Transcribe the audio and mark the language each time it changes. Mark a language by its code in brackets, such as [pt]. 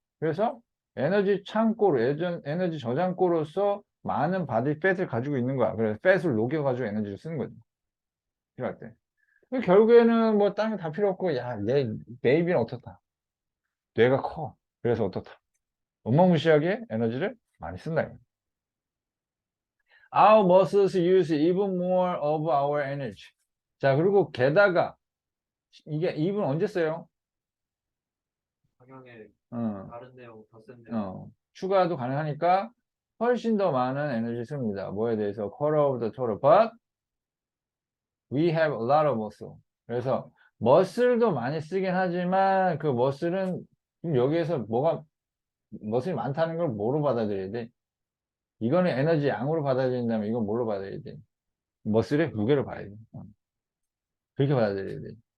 [ko] 그래서 에너지 창고로, 에너지 저장고로서 많은 바디 팻을 가지고 있는 거야. 그래서 팻을 녹여가지고 에너지를 쓰는 거지. 필요할 때. 결국에는 뭐 다른 거 다 필요 없고, 야, 내 베이비는 어떻다? 뇌가 커. 그래서 어떻다? 어마무시하게 에너지를 많이 쓴다. 이거. [en] Our muscles use even more of our energy. [ko] 자, 그리고 게다가 이게 even 언제 써요? 성형에 어, 다른 내용 더 센 내용. 추가도 가능하니까 훨씬 더 많은 에너지를 씁니다. 뭐에 대해서? [en] quarter of the total, but we have a lot of muscle. [ko] 그래서 머슬도 많이 쓰긴 하지만 그 머슬은 지금 여기에서 뭐가 머슬이 많다는 걸 뭐로 받아들여야 돼? 이거는 에너지 양으로 받아들인다면 이건 뭘로 받아들여야 돼? 머슬의 무게로 봐야 돼. 그렇게 받아들여야 돼.